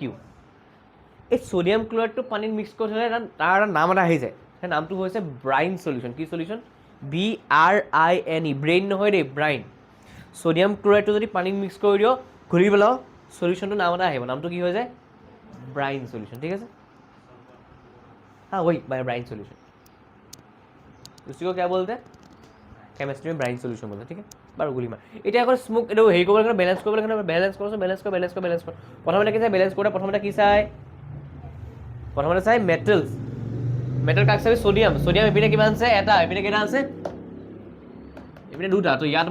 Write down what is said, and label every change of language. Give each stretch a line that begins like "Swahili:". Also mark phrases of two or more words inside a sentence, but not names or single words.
Assamese: এই সোডিয়াম ক্লোৰাইডটো পানীত মিক্স কৰি থ'লে তাৰ এটা নাম এটা আহি যায়। সেই নামটো হৈছে
English: brine solution.
Assamese: কি চলিউশ্যন? BRINE, ব্ৰেইন নহয় দেই, ব্ৰাইন। সোডিয়াম ক্লোৰাইডটো যদি পানীত মিক্স কৰি দিয়, ঘূৰি পেলাও, চলিউশ্যনটো নাম এটা আহিব। নামটো কি হৈ যায়?
English: brine solution.
Assamese: ঠিক আছে?
Hindi: हाँ वही ब्राइन सोल्यूशन, उसी को क्या बोलते हैं केमिस्ट्री में ब्राइन सोल्यूशन बोलते हैं। ठीक है
Assamese: বাৰু গুলি মাৰ এতিয়া আকৌ স্মোক এইটো হেৰি কৰিব লাগে বেলেঞ্চ কৰিব লাগে বেলেঞ্চ কৰছো বেলেঞ্চ কৰ প্ৰথমতে কি চাই বেলেঞ্চ কৰোঁতে প্ৰথমতে কি চাই প্ৰথমতে চাই মেটেলছ মেটেল কাক চাবি সোডিয়াম এইপিনে কিমান আছে এটা এইপিনে কেইটা আছে এইপিনে দুটা তো ইয়াত